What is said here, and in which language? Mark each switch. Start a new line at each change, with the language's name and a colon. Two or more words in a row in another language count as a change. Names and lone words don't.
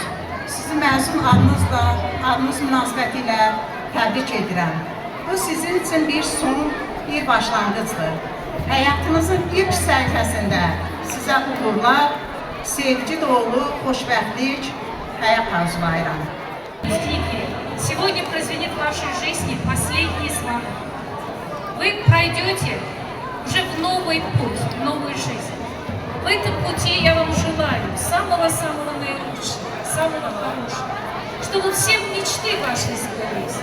Azerbaijani: Sizi məzun adınız münasibəti ilə təbrik edirəm. Bu sizin üçün bir son, bir başlanğıcdır. Həyatınızın ilk səhifəsində sizə uğurlar, sevgi dolu, xoşbəxtlik, həyat arzulayıram.
Russian: Сегодня прозвенит в вашей жизни последний звонок. Вы пройдете уже в новый путь, в новую жизнь. В этом пути я вам желаю самого-самого наилучшего, самого хорошего, чтобы все мечты ваши сбылись.